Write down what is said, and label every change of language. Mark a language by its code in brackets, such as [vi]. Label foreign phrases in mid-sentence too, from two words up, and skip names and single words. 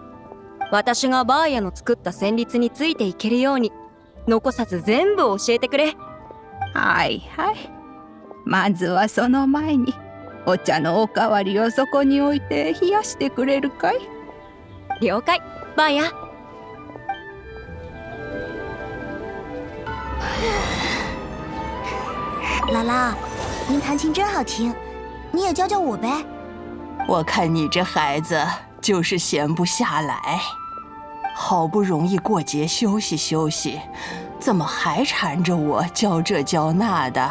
[ja] 私がバーヤの作った旋律についていけるように残さず全部教えてくれ。はい。まずはその前にお茶のおかわりをそこに置いて冷やしてくれるかい？了解、バーヤ。 [zh] 姥姥，您弹琴真好听， 你也教教我呗。我看你这孩子就是闲不下来，好不容易过节休息休息，怎么还缠着我教这教那的？